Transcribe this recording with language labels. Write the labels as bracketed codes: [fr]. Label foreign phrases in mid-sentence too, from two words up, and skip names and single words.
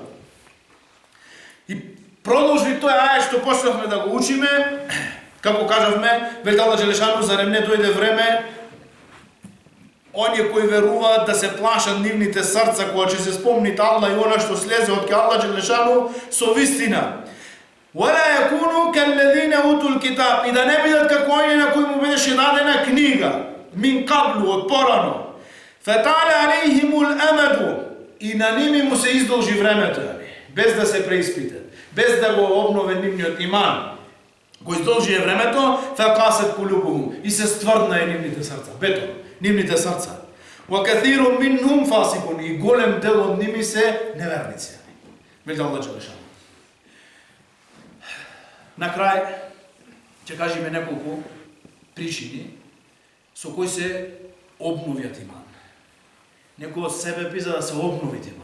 [mk] И продолжи тој ајет што почнавме да го учиме, како кажавме, вели Аллах Джелешану, зарем не дојде време оние кои веруваат да се плашат нивните срца кога ќе се спомнит Аллах и она што слезе од Аллах Джелешану со вистина. [ar] وَلَا يَكُونُوا كَالَّذِينَ أُوتُوا الْكِتَابَ [mk] И да не бидат како оние на кои му беше дадена книга, [ar] من قبل, [mk] од порано. [ar] فَتَعْلَ عَلَيْهِمُ الْأَمَدُ [mk] И на ними му се издолжи времето, без да се преиспитат, без да го обнове нивниот иман. Го издолжи времето, [ar] فَقَاسَتْ قُلُوبُهُمْ [mk] И се стврдна нивните срца, бетон, нивните срца. [ar] وَكَثِيرٌ مِنْهُمْ فَاسِقُونَ [mk] И голем дел од ними се неверници. Вели Аллах Джелешану. На крај, ќе кажеме неколку причини со кои се обновиат иман. Некој од себе пи за да се обнови иман.